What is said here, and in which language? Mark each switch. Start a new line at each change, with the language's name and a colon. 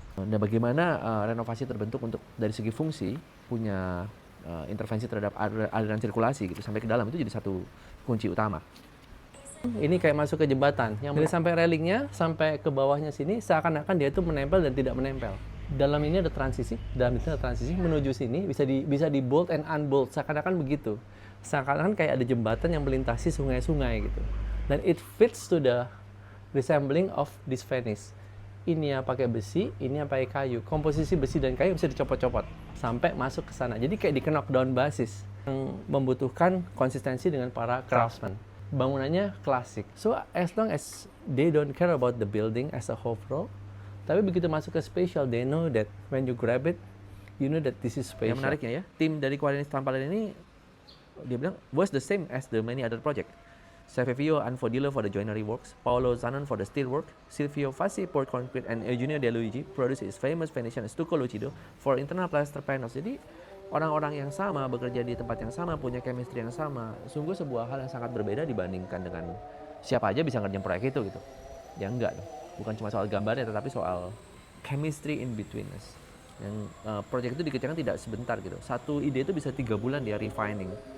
Indonesian: Dan bagaimana renovasi terbentuk untuk dari segi fungsi punya intervensi terhadap aliran sirkulasi gitu sampai ke dalam, itu jadi satu kunci utama. Ini kayak masuk ke jembatan yang dari sampai railingnya sampai ke bawahnya sini seakan-akan dia itu menempel dan tidak menempel. Dalam ini ada transisi, menuju sini bisa di
English: bolt and unbolt,
Indonesian: seakan-akan begitu. Seakan-akan kayak ada jembatan yang melintasi sungai-sungai gitu. Dan
English: it fits to the resembling of this Venice.
Indonesian: Ini yang pakai besi, ini yang pakai kayu. Komposisi besi dan kayu bisa dicopot-copot sampai masuk ke sana. Jadi kayak di knockdown basis yang membutuhkan konsistensi dengan para craftsmen. Bangunannya klasik.
English: So as long as they don't care about the building as a whole,
Indonesian: tapi begitu masuk ke spatial,
English: they know that when you grab it, you know that this is spatial.
Indonesian: Yang menariknya ya, tim dari Querenis Tampalia ini dia bilang
English: was the same as the many other project. Savio Anfodillo for the joinery works, Paolo Zanon for the steel work, Silvio Fassi for concrete, and Eugenio De Luigi produced his famous Venetian stucco lucido for internal plaster panels.
Indonesian: Jadi orang-orang yang sama bekerja di tempat yang sama, punya chemistry yang sama. Sungguh sebuah hal yang sangat berbeda dibandingkan dengan siapa aja bisa ngerjain proyek itu gitu. Ya enggak dong. Bukan cuma soal gambarnya, tetapi soal chemistry
English: in between us.
Indonesian: Yang proyek itu dikerjakan tidak sebentar gitu. Satu ide itu bisa 3 bulan dia refining.